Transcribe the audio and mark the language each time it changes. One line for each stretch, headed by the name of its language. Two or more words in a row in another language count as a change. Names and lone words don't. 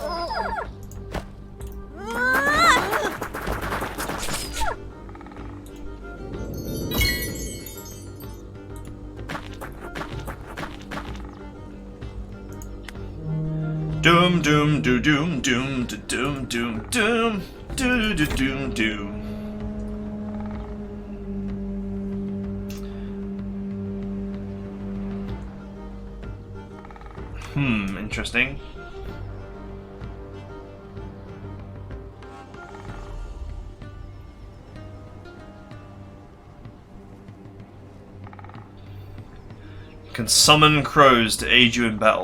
English: Doom, doom, doo, doom, doom, doo, doom, doom, doom, doo, doo, doom, doom. Interesting. Can summon crows to aid you in battle.